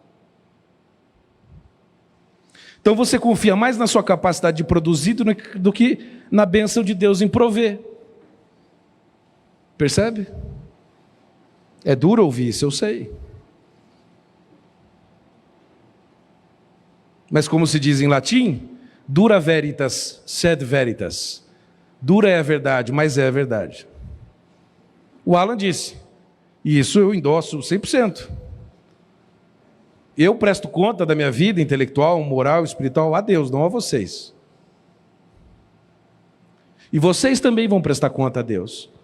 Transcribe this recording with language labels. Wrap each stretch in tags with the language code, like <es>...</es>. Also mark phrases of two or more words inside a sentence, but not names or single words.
<pt>Então você confia mais na sua capacidade de produzir do que na bênção de Deus em prover. Percebe? É duro ouvir isso, eu sei. Mas como se diz em latim,</pt> <la>dura veritas, sed veritas.</la> <pt>Dura é a verdade, mas é a verdade. O Alan disse, e isso eu endosso 100%. Eu presto conta da minha vida intelectual, moral, espiritual a Deus, não a vocês. E vocês também vão prestar conta a Deus.</pt>